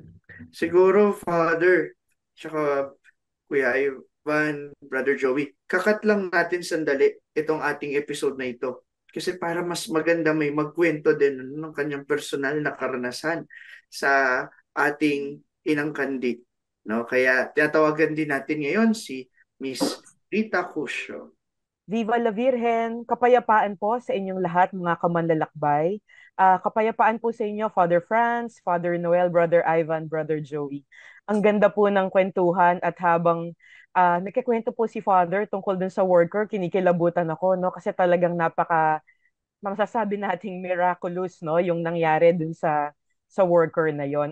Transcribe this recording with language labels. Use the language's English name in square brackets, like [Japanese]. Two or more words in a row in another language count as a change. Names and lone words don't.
[Filipino] Siguro, Father, tsaka Kuya Ivan, Brother Joey, kakat lang natin sandali itong ating episode na ito. Kasi para mas maganda may magkwento din ng kanyang personal na karanasan sa ating inang Kandi. No? Kaya tinatawagan din natin ngayon si Miss Rita Cusio. [Spanish] Viva la Virgen! [Filipino] Kapayapaan po sa inyong lahat mga kamanlalakbay. Kapayapaan po sa inyo, Father Franz, Father Noel, Brother Ivan, Brother Joey. Ang ganda po ng kwentuhan at habang nagkikwento po si Father tungkol dun sa worker, kinikilabutan ako, no? Kasi talagang masasabi nating miraculous, no, yung nangyari dun sa worker na yon.